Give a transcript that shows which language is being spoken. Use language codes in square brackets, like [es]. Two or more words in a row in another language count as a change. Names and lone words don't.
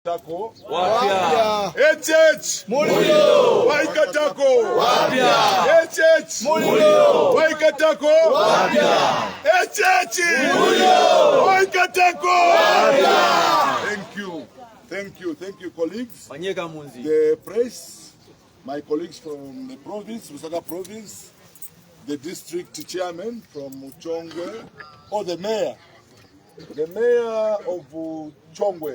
[bem] Tako wapya. HH Mulilo Waikatako wapya. HH Mulilo Waikatako wapya. HH Mulilo Waikatako wapya. [en] Thank you colleagues. The press, my colleagues from the province, Lusaka Province, the district chairman from Chongwe, or the mayor of Chongwe.